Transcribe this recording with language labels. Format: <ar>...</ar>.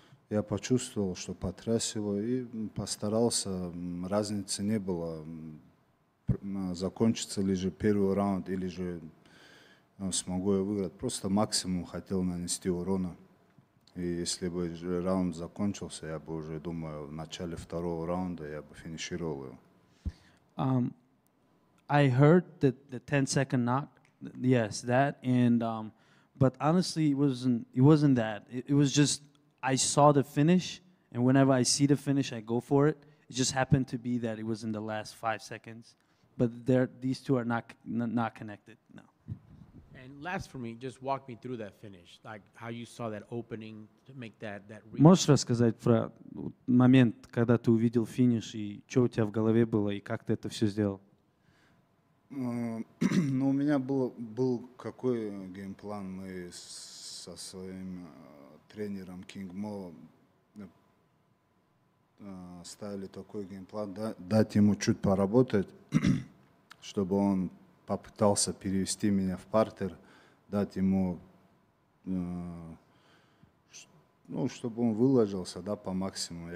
<ru>Я почувствовал, что потряс его и постарался, разницы не было, закончится ли же первый раунд или же смогу я выиграть. Просто максимум хотел нанести урона. И если бы раунд закончился, я бы уже, думаю, в начале второго раунда я бы финишировал его.</ru> <en>I heard that the 10-second knock Yes, that and but honestly, it wasn't that. It was just I saw the finish, and whenever I see the finish, I go for it. It just happened to be that it was in the last 5 seconds, but these two are not connected. No. And last for me, just walk me through that finish, like how you saw that opening to make that reach.</en> <ru>Можешь рассказать про момент, когда ты увидел финиш и что у тебя в голове было и как ты это все сделал? Ну, у меня был какой геймплан. Мы со своим тренером Кинг Мо ставили такой геймплан, дать ему чуть поработать, чтобы он попытался перевести меня в партер, дать ему, ну, чтобы он выложился, да, по максимуму.</ru>